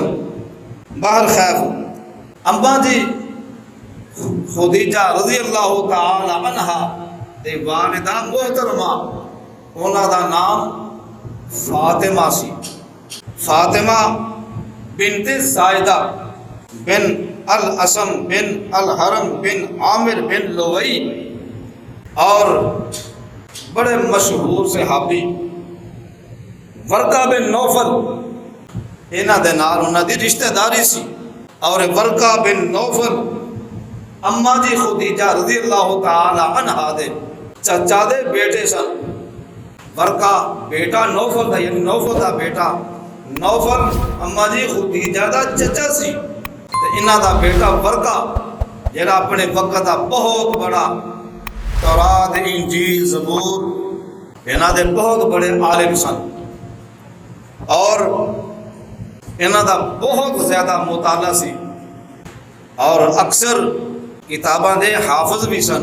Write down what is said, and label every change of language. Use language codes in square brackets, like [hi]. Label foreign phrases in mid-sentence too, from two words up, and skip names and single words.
[pa] باہر خیر اما جی خدیجہ رضی اللہ تعالی عنہا دے والدہ محترمہ انہاں دا نام فاطمہ سی. فاطمہ بنت زائدہ بن الاسم بن الحرم بن عامر بن لوئی اور بڑے مشہور صحابی ورقہ بن نوفل انہاں دے نال انہاں دی رشتہ داری سی. اور ورقہ بن نوفل اما جی خدیجہ رضی اللہ تعالی عنہا دے چچا دے بیٹے سن. ورقہ بیٹا نوفل دا یعنی نوفل دا بیٹا نوفل اما جی خدیجہ دا چچا سی تے انہاں دا بیٹا ورقہ جڑا اپنے وقت دا بہت بڑا تورات انجیل زبور انہاں دے بہت بڑے عالم سن اور انہاں دا بہت زیادہ مطالعہ سی اور اکثر کتاباں دے حافظ بھی سن۔